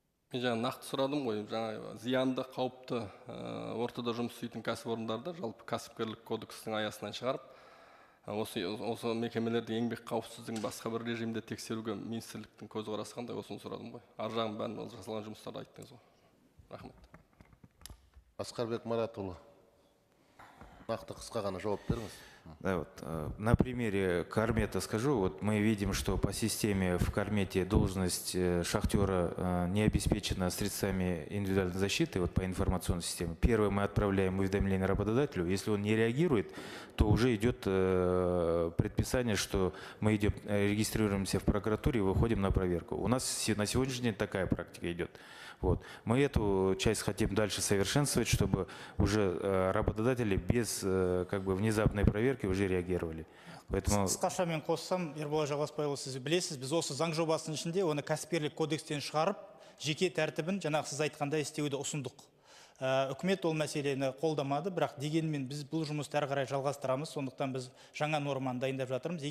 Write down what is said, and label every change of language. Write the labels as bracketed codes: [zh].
[kk] Мен жаңа нақты сұрадым ғой, жаңа зиянды, қауіпті ортада жұмыс істейтін кәсіпорындарды жалпы кәсіпкерлік кодексінің аясынан шығарып, осы мекемелерде еңбек қауіпсіздігін басқа бір режимде тексеруге министрліктің көзқарасы қандай, осыны сұрадым ғой. Ар жағын бәрін жасалған жұмыстарды айттыңыз ғой. Рахмет. Асқарбек Маратұлы, нақты қысқа ғана жауап беріңіз. [ru] Да, вот, на примере Кармета скажу, вот мы видим, что по системе в Кармете должность шахтера не обеспечена средствами индивидуальной защиты, вот по информационной системе. Первое, мы отправляем уведомление работодателю, если он не реагирует, то уже идет предписание, что мы регистрируемся в прокуратуре и выходим на проверку. У нас на сегодняшний день такая практика идет. Вот. Мы эту часть хотим дальше совершенствовать, чтобы уже работодатели без как бы внезапной проверки уже реагировали. Поэтому... [kk] Қысқаша мен қоссам, Ерболат Жалғасбайұлы, сіз білесіз, біз осы заң жобасының ішінде оны кәсіпкерлік кодекстен шығарып, жеке тәртібін жаңағы сіз айтқандай істеуді ұсындық. Үкімет ол мәселені қолдамады, бірақ дегенмен біз бұл жұмысты әрі қарай жалғастырамыз, сондықтан біз жаңа норманы дайындап жатырмыз.